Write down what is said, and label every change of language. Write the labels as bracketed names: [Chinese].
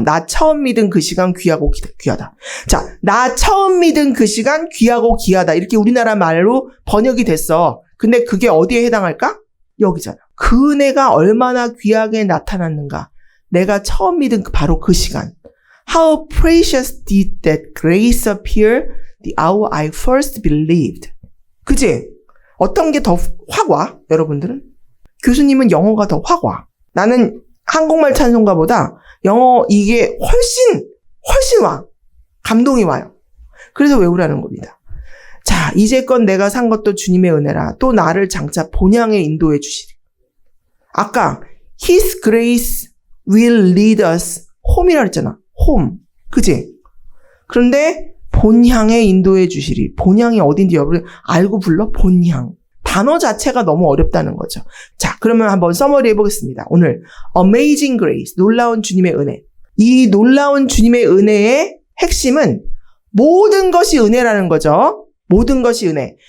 [Korean] 나 처음 믿은 그 시간 귀하고 귀하다. 자, 나 처음 믿은 그 시간 귀하고 귀하다. 이렇게 우리나라 말로 번역이 됐어. 근데 그게 어디에 해당할까? 여기잖아. 그 은혜가 얼마나 귀하게 나타났는가. 내가 처음 믿은 바로 그 시간. [English] How precious did that grace appear the hour I first believed. [Korean] 그치? 어떤 게 더 확 와? 여러분들은? 교수님은 영어가 더 확 와. 나는 한국말 찬송가보다 영어 이게 훨씬 와. 감동이 와요. 그래서 외우라는 겁니다. 자, 이제껏 내가 산 것도 주님의 은혜라. 또 나를 장차 본향에 인도해 주시리. 아까 [English] His grace will lead us home [Korean] 이라 그랬잖아. home. 그지? 그런데 본향에 인도해 주시리. 본향이 어딘지 여러분 알고 불러? 본향. 단어 자체가 너무 어렵다는 거죠. 자, 그러면 한번 서머리 해보겠습니다. 오늘 Amazing Grace, 놀라운 주님의 은혜. 이 놀라운 주님의 은혜의 핵심은 모든 것이 은혜라는 거죠. 모든 것이 은혜.